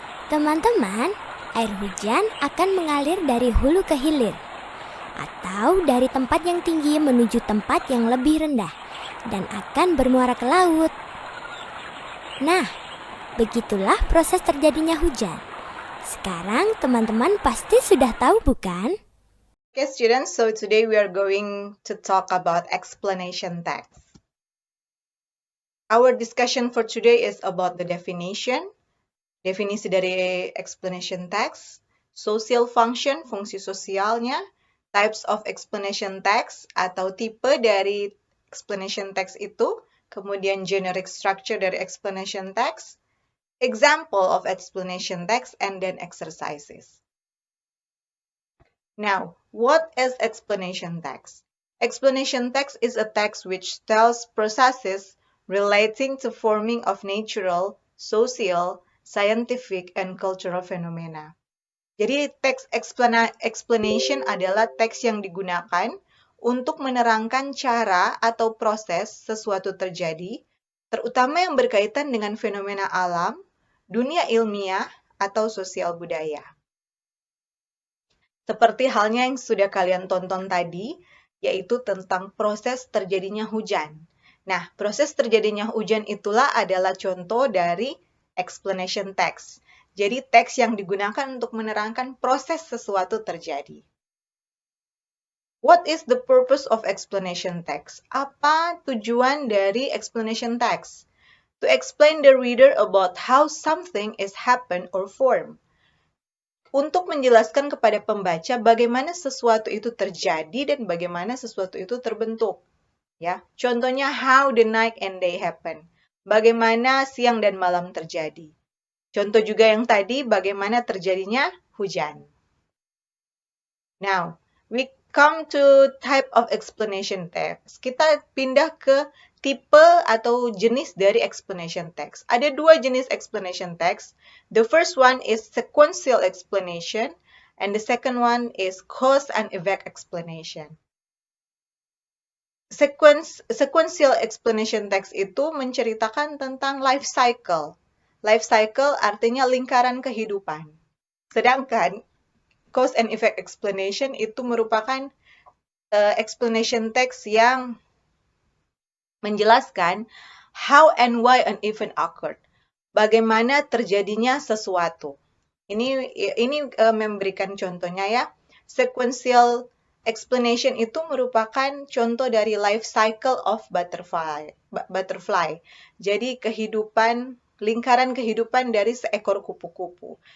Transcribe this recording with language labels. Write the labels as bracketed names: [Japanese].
[Indonesian] Teman-teman, air hujan akan mengalir dari hulu ke hilir, atau dari tempat yang tinggi menuju tempat yang lebih rendah, dan akan bermuara ke laut. Nah, begitulah proses terjadinya hujan. Sekarang teman-teman pasti sudah tahu, bukan? [English] Okay, students, so today we are going to talk about explanation text. Our discussion for today is about the definition, [Indonesian] definisi dari [English] explanation text, social function, [Indonesian] fungsi sosialnya, [English] types of explanation text [Indonesian] atau tipe dari explanation text itu, [English] kemudian generic structure dari explanation text, example of explanation text, and then exercises. Now, what is explanation text? Explanation text is a text which tells processes relating to forming of natural, social, scientific, and cultural phenomena. [Indonesian] Jadi, teks explanation adalah teks yang digunakan untuk menerangkan cara atau proses sesuatu terjadi, terutama yang berkaitan dengan fenomena alam, dunia ilmiah, atau sosial budaya. Seperti halnya yang sudah kalian tonton tadi, yaitu tentang proses terjadinya hujan. Nah, proses terjadinya hujan itulah adalah contoh dari explanation text. Jadi, teks yang digunakan untuk menerangkan proses sesuatu terjadi. [English] What is the purpose of explanation text? [Indonesian] Apa tujuan dari explanation text? [English] To explain the reader about how something is happen or form. [Indonesian] Untuk menjelaskan kepada pembaca bagaimana sesuatu itu terjadi dan bagaimana sesuatu itu terbentuk. Ya, contohnya [English] how the night and day happen. [Indonesian] Bagaimana siang dan malam terjadi. Contoh juga yang tadi bagaimana terjadinya hujan. [English] Now, we come to type of explanation text. [Indonesian] Kita pindah ke tipe atau jenis dari explanation text. Ada dua jenis explanation text. [English] The first one is sequential explanation, and the second one is cause and effect explanation. [Indonesian] Sequential explanation text itu menceritakan tentang life cycle. Life cycle artinya lingkaran kehidupan. Sedangkan cause and effect explanation itu merupakan explanation text yang menjelaskan [English] How and why an event occurred. [Indonesian] Bagaimana terjadinya sesuatu. Ini memberikan contohnya ya. Sequential explanation itu merupakan contoh dari [English] life cycle of butterfly. [Indonesian] Jadi lingkaran kehidupan dari seekor kupu-kupu.